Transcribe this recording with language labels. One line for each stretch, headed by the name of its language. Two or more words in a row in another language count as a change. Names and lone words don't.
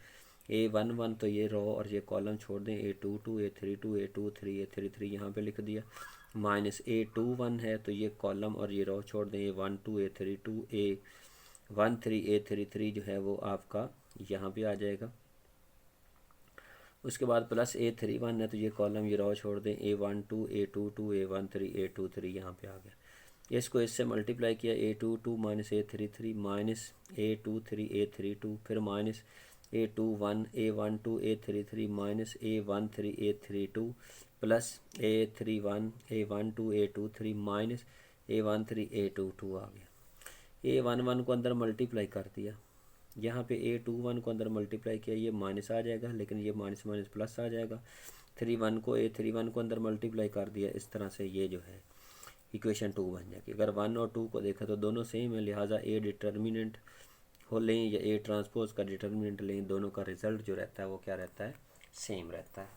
Hindi: A1 1 तो ये रो और ये कॉलम छोड़ दें, A2 2 A3 2 A2 3 A3 3 यहाँ पे लिख दिया, माइनस A2 1 है तो ये कॉलम और ये रो छोड़ दें, A1 2 A3 2 A1 3 A3 3 जो है वो आपका यहाँ पे आ जाएगा। उसके बाद प्लस A3 1 है तो ये कॉलम ये रो छोड़ दें, A1 2 A2 2 A1 3 A2 3 यहाँ पे आ गया। इसको इससे मल्टीप्लाई किया, A2 2 माइनस A3 3 माइनस A2 3 A3 2, फिर माइनस A2 1 A1 2 A3 3 माइनस A1 3 A3 2 प्लस A3 1 A1 2 A2 3 माइनस A1 3 A2 2 आ गया। A1 1 को अंदर मल्टीप्लाई कर दिया, यहाँ पे A2 1 को अंदर मल्टीप्लाई किया, ये माइनस आ जाएगा, लेकिन ये
English: minus minus plus
Hindi: आ जाएगा। 3 1 को A3 1 को अंदर मल्टीप्लाई कर दिया, इस तरह से ये जो है इक्वेशन 2 बन जाएगी। अगर 1 और 2 को देखा तो दोनों सेम है, लिहाजा A डिटर्मिनेंट हो लें या A ट्रांसपोज का डिटर्मिनेंट लें, दोनों का रिजल्ट जो रहता है वो क्या रहता है, सेम रहता है।